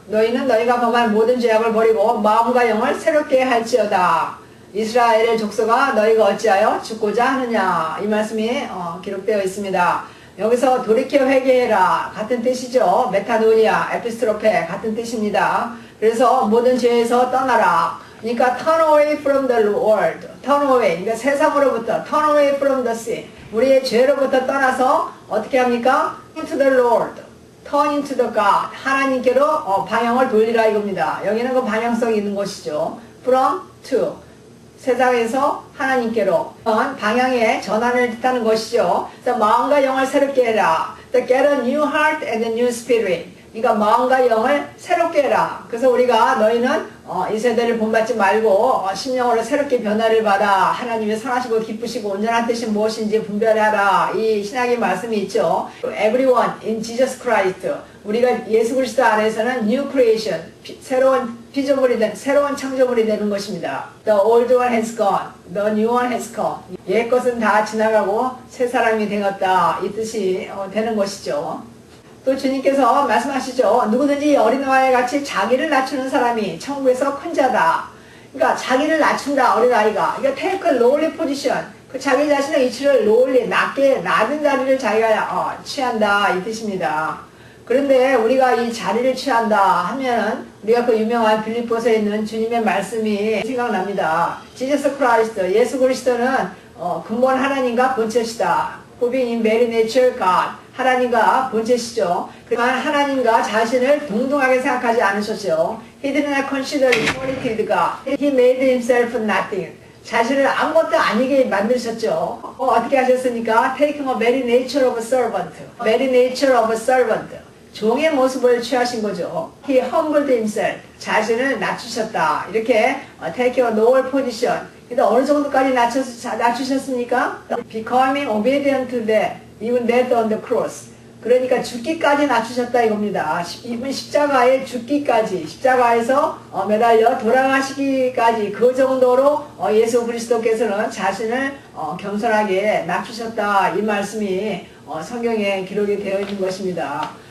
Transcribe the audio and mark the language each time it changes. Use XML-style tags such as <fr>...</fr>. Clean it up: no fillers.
<ko>너희는 너희가 범한 모든 죄악을 버리고 마음과 영을 새롭게 할지어다. 이스라엘의 족속아 너희가 어찌하여 죽고자 하느냐. 이 말씀이 기록되어 있습니다. 여기서 돌이켜 회개해라 같은 뜻이죠. 메타노니아, 에피스트로페 같은 뜻입니다. 그래서 모든 죄에서 떠나라.</ko> <en>그러니까 turn away from the world, turn away, 그러니까</en> <ko>세상으로부터</ko> <en>turn away from the sin,</en> <ko>우리의 죄로부터 떠나서 어떻게 합니까?</ko> <en>into the Lord, turn into the God,</en> <ko>하나님께로 방향을 돌리라 이겁니다. 여기는 그 방향성이 있는 것이죠. from to, 세상에서 하나님께로 방향의 전환을 뜻하는 것이죠. 그래서 마음과 영을 새롭게 해라.</ko> <en>To get a new heart and a new spirit.</en> <ko>그러니까 마음과 영을 새롭게 해라. 그래서 우리가 너희는 이 세대를 본받지 말고 심령으로 새롭게 변화를 받아 하나님의 선하시고 기쁘시고 온전한 뜻이 무엇인지 분별하라. 이 신학의 말씀이 있죠.</ko> <en>Everyone in Jesus Christ.</en> <ko>우리가 예수 그리스도 안에서는</ko> <en>new creation,</en> <ko>새로운 피조물이 된, 새로운 창조물이 되는 것입니다.</ko> <en>The old one has gone, the new one has come.</en> <ko>옛 것은 다 지나가고 새 사람이 되었다. 이 뜻이 되는 것이죠. 또 주님께서 말씀하시죠. 누구든지 어린아이 같이 자기를 낮추는 사람이 천국에서 큰 자다. 그러니까 자기를 낮춘다, 어린아이가.</ko> <en>그러니까 take a lowly position.</en> <ko>그 자기 자신의 위치를 lowly, 낮은 자리를 자기가 취한다. 이 뜻입니다. 그런데 우리가 이 자리를 취한다 하면은 우리가 그 유명한 빌립보서에 있는 주님의 말씀이 생각납니다. Jesus Christ, 예수 그리스도는 근본 하나님과 본체시다.</ko> <en>Who being in very nature God.</en> <ko>하나님과 본체시죠. 그러나 하나님과 자신을 동등하게 생각하지 않으셨죠.</ko> <en>He did not consider equality with God. He made himself nothing.</en> <ko>자신을 아무것도 아니게 만드셨죠. 어떻게 하셨습니까?</ko> <en>Taking a very nature of a servant. Very nature of a servant.</en> <ko>종의 모습을 취하신 거죠.</ko> <en>He humbled himself.</en> <ko>자신을 낮추셨다.</ko> <en>이렇게 take a lower position.</en> <ko>근데 어느 정도까지 낮추셨습니까?</ko> <en>Becoming obedient to death. Even death on the cross.</en> <ko>그러니까 죽기까지 낮추셨다 이겁니다. 이분 십자가에 죽기까지, 십자가에서 매달려 돌아가시기까지 그 정도로 예수 그리스도께서는 자신을 겸손하게 낮추셨다, 이 말씀이 성경에 기록이 되어 있는 것입니다.</ko>